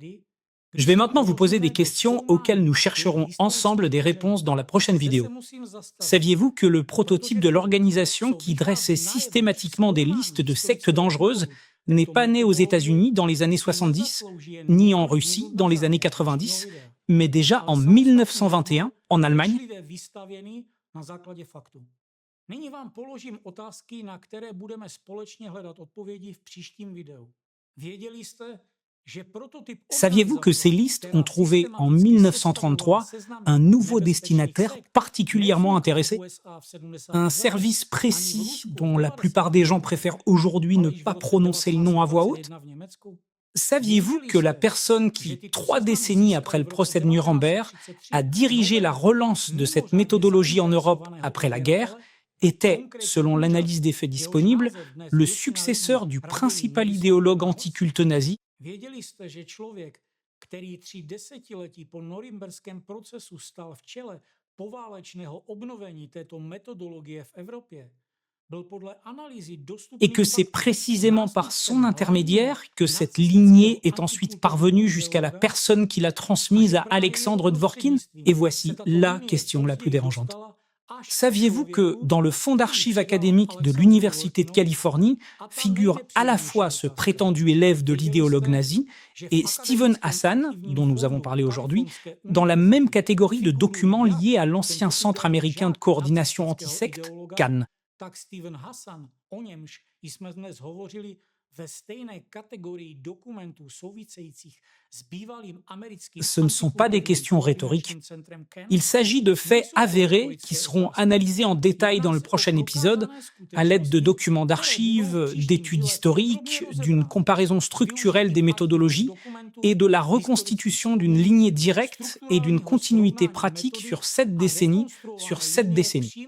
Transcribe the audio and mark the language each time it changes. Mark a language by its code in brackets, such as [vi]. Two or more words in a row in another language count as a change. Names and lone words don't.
[fr] Je vais maintenant vous poser des questions auxquelles nous chercherons ensemble des réponses dans la prochaine vidéo. Saviez-vous que le prototype de l'organisation qui dressait systématiquement des listes de sectes dangereuses n'est pas né aux États-Unis dans les années 70, ni en Russie dans les années 90, mais déjà en 1921 en Allemagne? [cs] Nyní vám položím otázky, na které budeme společně hledat odpovědi v příštím videu. Věděli jste, že prototyp... [fr] Saviez-vous que ces listes ont trouvé en 1933 un nouveau destinataire particulièrement intéressé? Un service précis dont la plupart des gens préfèrent aujourd'hui ne pas prononcer le nom à voix haute? Saviez-vous que la personne qui, 3 décennies après le procès de Nuremberg, a dirigé la relance de cette méthodologie en Europe après la guerre, était, selon l'analyse des faits disponibles, le successeur du principal idéologue anticulte nazi? [cs] Věděli jste, že člověk, který 3 desetiletí po norimberském procesu stal v čele poválečného obnovení této metodologie v Evropě, byl podle analýzy dostupných... [fr] Et que c'est précisément par son intermédiaire que cette lignée est ensuite parvenue jusqu'à la personne qui l'a transmise à Alexandre Dworkin? Et voici la question la plus dérangeante. Saviez-vous que dans le fonds d'archives académiques de l'Université de Californie figure à la fois ce prétendu élève de l'idéologue nazi et Steven Hassan, dont nous avons parlé aujourd'hui, dans la même catégorie de documents liés à l'ancien Centre américain de coordination antisecte, CAN? [cs] Tak Steven Hassan, o němž jsme dnes hovořili, ve stejné kategorii dokumentů souvisejících s bývalým americkým... [fr] Ce ne sont pas des questions rhétoriques. Il s'agit de faits avérés qui seront analysés en détail dans le prochain épisode à l'aide de documents d'archives, d'études historiques, d'une comparaison structurelle des méthodologies et de la reconstitution d'une lignée directe et d'une continuité pratique sur 7 décennies sur 7 décennies.